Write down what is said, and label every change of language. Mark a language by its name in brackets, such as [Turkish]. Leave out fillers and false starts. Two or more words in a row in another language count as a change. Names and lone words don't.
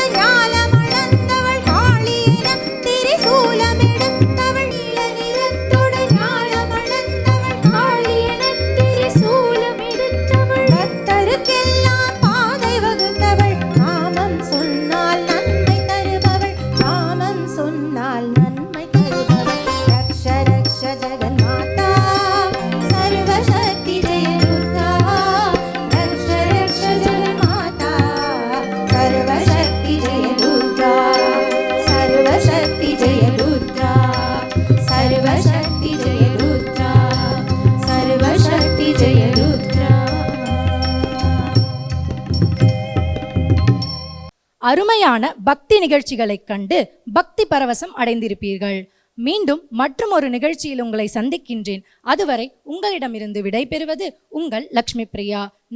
[Tamil] ஞாலமளந்தவள் காளியென திரிசூலமெடுத்தவள் நீல நிறத்தோடு ஞாலமளந்தவள் காளியென திரிசூலமெடுத்தவள் பக்தருக்கெல்லாம் பாதை வகுத்தவள் நாமம் சொன்னால் நன்மை தருபவள் நாமம் சொன்னால் நன்மை தருபவள் [Sanskrit] रक्ष रक्ष जगन्माता सर्वशक्ति जय दुर्गा रक्ष रक्ष जगन्माता सर्वशक्ति जय दुर्गा सर्वशक्ति जय दुर्गा सर्वशक्ति जय दुर्गा सर्वशक्ति जय दुर्गा [Tamil] அருமையான பக்தி நிகழ்ச்சிகளைக் கண்டு பக்தி பரவசம் அடைந்திருப்பீர்கள். மீண்டும் மற்றும் ஒரு நிகழ்ச்சியில் உங்களை சந்திக்கின்றேன். அதுவரை உங்களிடமிருந்து விடைபெறுவது உங்கள் லக்ஷ்மி பிரியா.